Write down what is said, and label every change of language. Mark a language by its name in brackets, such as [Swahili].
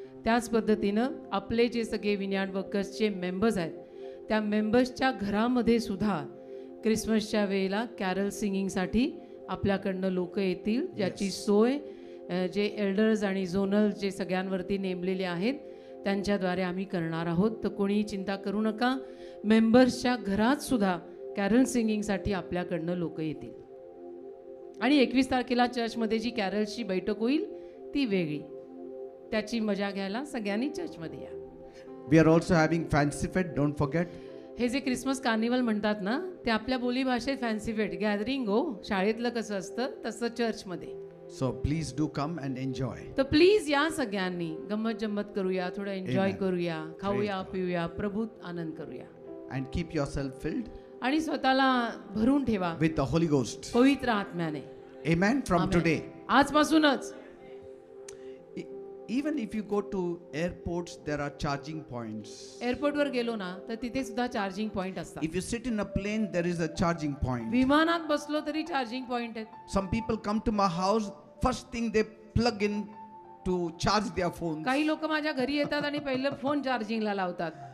[Marathi] त्याच पद्धतीनं आपले जे सगळे विनायक वर्कर्सचे मेंबर्स आहेत त्या मेंबर्सच्या घरामध्ये सुद्धा क्रिसमसच्या वेळेला कॅरल सिंगिंगसाठी आपल्याकडनं लोक येतील, ज्याची सोय जे एल्डर्स आणि झोनल जे सगळ्यांवरती नेमलेले आहेत त्यांच्याद्वारे आम्ही करणार आहोत. तर कोणीही चिंता करू नका. मेंबर्सच्या घरात सुद्धा कॅरल सिंगिंगसाठी आपल्याकडनं लोक येतील. आणि 21 तारखेला चर्चमध्ये जी कॅरल्सची बैठक होईल ती वेगळी, त्याची मजा घ्यायला सगळ्यांनी चर्चमध्ये या. [English] We are also having Fancy Fest, don't forget. [Marathi] हे जे क्रिसमस कार्निवल म्हणतात ना ते आपल्या बोलीभाषेत फॅन्सी फेट गॅदरिंग हो, शाळेतलं कसं असतं तसं चर्चमध्ये. [English] So please do come and enjoy. [Marathi] तर प्लीज या सगळ्यांनी, गंमत जम्मत करूया, थोडं एन्जॉय Amen. करूया, खाऊया [English] Praise God. [Marathi] पिऊया, प्रभूत आनंद करूया. [English] And keep yourself filled [Marathi] आणि स्वतःला भरून ठेवा [English] with the Holy Ghost. [Marathi] पवित्र आत्म्याने. [English] Amen. From Amen. today. [Marathi] आजपासूनच. [English] Even if you go to airports, there are charging points. [Marathi] एअरपोर्टवर गेलो ना तर तिथे सुद्धा चार्जिंग पॉइंट असतात. [English] If you sit in a plane, there is a charging point. [Marathi] विमानात बसलो तरी चार्जिंग पॉइंट आहेत. [English] Some people come to my house, first thing they plug in to charge their phones. [Marathi] काही लोक माझ्या घरी येतात आणि पहिलं फोन चार्जिंगला लावतात.